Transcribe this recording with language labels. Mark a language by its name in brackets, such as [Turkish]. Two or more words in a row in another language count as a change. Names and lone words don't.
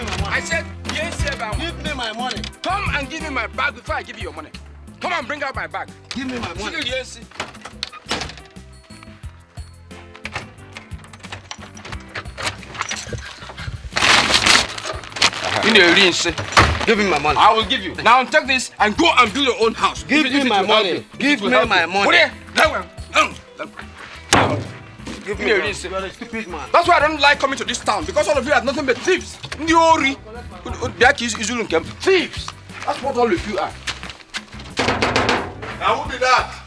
[English] I said, yes, sir. Give me my money. Come and give me my bag before I give you your money. Come and bring out my bag. Give me my money. Yes. Give me my money. I will give you. Now take this and go and build your own house. Give me my money. Give me my money. Give me a ring. You are a stupid man. That's why I don't like coming to this town, because all of you are nothing but thieves. Thieves. That's what all of you are. Now who did that?